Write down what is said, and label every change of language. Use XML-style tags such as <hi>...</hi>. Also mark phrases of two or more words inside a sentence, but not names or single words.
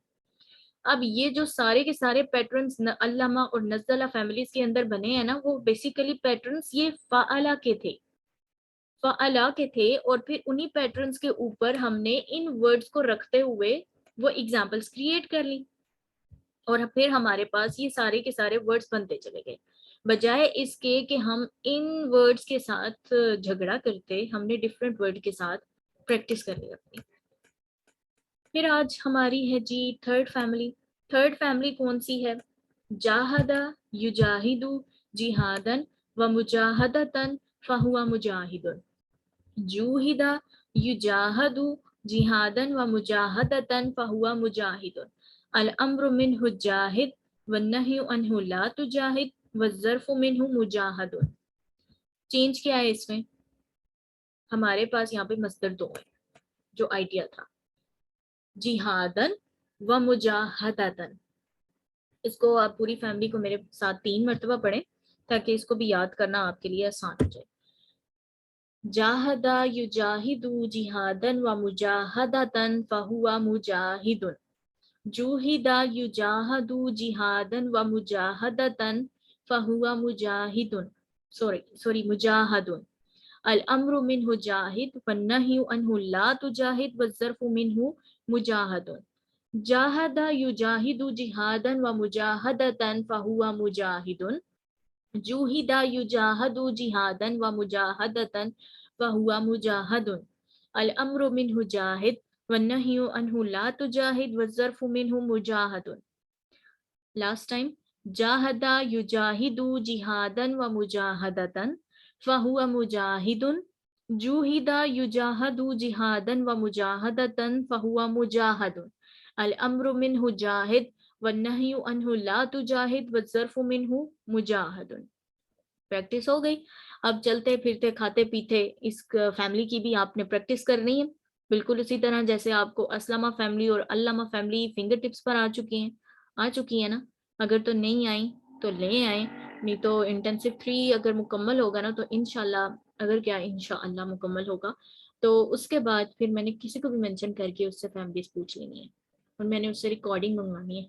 <ur>اب یہ جو سارے کے سارے پیٹرنز علامہ اور نزالہ فیملیز کے اندر بنے ہیں نا، وہ بیسکلی پیٹرنز یہ فعلہ کے تھے، فعلہ کے تھے، اور پھر انہی پیٹرنز کے اوپر ہم نے ان ورڈز کو رکھتے ہوئے وہ</ur> <en>examples create</en> <ur>کر لی، اور پھر ہمارے پاس یہ سارے کے سارے ورڈز بنتے چلے گئے. بجائے اس کے کہ ہم ان ورڈز کے ساتھ جھگڑا کرتے، ہم نے</ur> <en>different word</en> <ur>کے ساتھ پریکٹس کرنی اپنی. پھر آج ہماری ہے جی</ur> <en>third family. third family</en> <ur>کون سی ہے?</ur> <ar>جاهد يجاهد جهادا ومجاهدة فهو مجاهد. جوهد يجاهد جهادا ومجاهدة فهو مجاهد. الأمر منه جاهد والنهي عنه لا تجاهد والظرف منه مجاهد.</ar> <ur>چینج کیا ہے اس میں؟ ہمارے پاس یہاں پہ مصدر دو ہے، جو آئیڈیا تھا</ur> <ar>جهادا ومجاهدة.</ar> <ur>اس کو آپ پوری فیملی کو میرے ساتھ 3 مرتبہ پڑھیں تاکہ اس کو بھی یاد کرنا آپ کے لیے آسان ہو جائے.</ur> <ar>جاهد يجاهد جهادا ومجاهدة فهو مجاهد. جوهد يجاهد جهادا ومجاهدة فهو مجاهد. سوري مجاهد. الأمر منه جاهد والنهي عنه لا تجاهد والظرف منه مجاهد. جاهد يجاهد جهادا ومجاهدة فهو مجاهد. جوهد يجاهد جهادا ومجاهدة فهو مجاهد. الأمر منه جاهد والنهي عنه لا تجاهد والظرف منه مجاهد.</ar> <en>last time</en> <ar>جاهد يجاهد جهادا ومجاهدة فهو مجاهد. جوهد يجاهد جهادا ومجاهدة فهو مجاهد. الأمر منه جاهد والنهي عنه لا تجاهد والظرف منه مجاهد.</ar> <ur>پریکٹس ہو گئی. اب چلتے پھرتے کھاتے پیتے اس فیملی کی بھی آپ نے پریکٹس کرنی ہے، بالکل اسی طرح جیسے آپ کو اسلمہ فیملی اور علامہ فیملی</ur> <en>finger tips</en> <ur>پر آ چکی ہے نا. اگر تو نہیں آئی تو لے آئے، نہیں تو انٹینسو 3 اگر مکمل ہوگا نا تو</ur> <ar>إن شاء الله,</ar> <ur>، اگر کیا</ur> <ar>إن شاء الله</ar> <ur>مکمل ہوگا تو اس کے بعد پھر میں نے کسی کو بھی مینشن کر کے اس سے فیملیز پوچھ لینی ہے اور میں نے اس سے ریکارڈنگ منگوانی ہے.</ur>